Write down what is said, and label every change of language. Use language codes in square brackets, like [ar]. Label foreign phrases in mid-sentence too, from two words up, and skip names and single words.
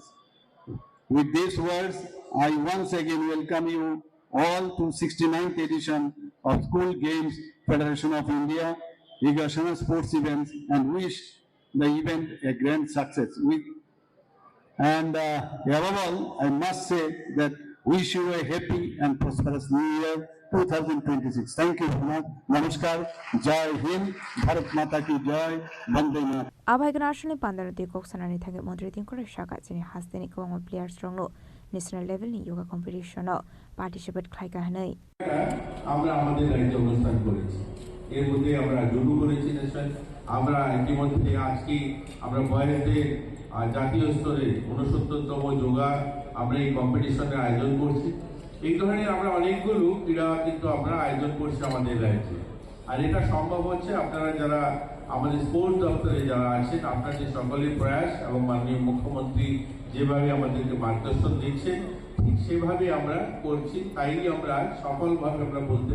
[en] With these words, I once again welcome you all to 69th edition of School Games Federation of India, Igashana Sports Events, and wish the event a grand success. Above all, I must say that wish you a happy and prosperous New Year 2026. Thank you. [hi] Namaskar. Jai Hind. Bharat Mata ki Jai. Vande Mataram. [trp] Abai national pandara de kok sanani thage modri tin kore shaka chini hasdeni kwang [en] players strong national level [trp] ni [en] yoga competition [trp] no participate khai ka hanai [bn] আমরা আমাদের রাজ্যে অনুষ্ঠান করেছি এর মধ্যে আমরা জুডো করেছি ন্যাশনাল আমরা ইতিমধ্যে আজকে আমরা বয়সদের জাতীয় স্তরে 69তম যোগা আমরা এই কম্পিটিশনের আয়োজন করছি এই ধরনের আমরা অনেকগুলো ক্রীড়া কিন্তু আমরা আয়োজন করছি আমাদের রাজ্যে আর এটা সম্ভব হচ্ছে আপনারা যারা আমাদের স্পোর্টস দপ্তরে যারা আছেন আপনাদের সকলের প্রয়াস এবং মাননীয় মুখ্যমন্ত্রী যেভাবে আমাদেরকে মার্গদর্শন দিচ্ছেন ঠিক সেভাবে আমরা করছি তাই আমরা সফলভাবে আমরা বলতে